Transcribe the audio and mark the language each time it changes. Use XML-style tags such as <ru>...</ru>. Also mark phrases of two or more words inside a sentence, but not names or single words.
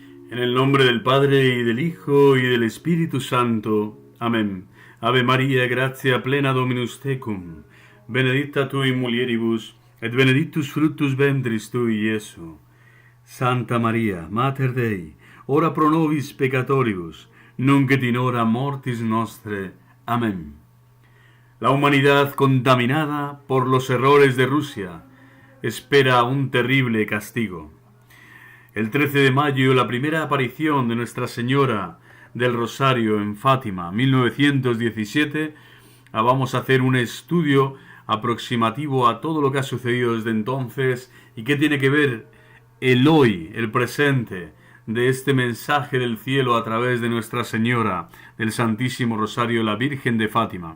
<es>En el nombre del Padre, y del Hijo, y del Espíritu Santo. Amén.</es> <la>Ave María, gratia plena Dominus tecum, benedicta tu in mulieribus, et benedictus fructus ventris tui, Iesu. Santa María, Mater Dei, ora pro nobis peccatoribus, nunc et in hora mortis nostre. Amén.</la> <es>La humanidad, contaminada por los errores de Rusia, espera un terrible castigo. El 13 de mayo, la primera aparición de Nuestra Señora del Rosario en Fátima, 1917, vamos a hacer un estudio aproximativo a todo lo que ha sucedido desde entonces y qué tiene que ver el hoy, el presente, de este mensaje del cielo a través de Nuestra Señora del Santísimo Rosario, la Virgen de Fátima.</es>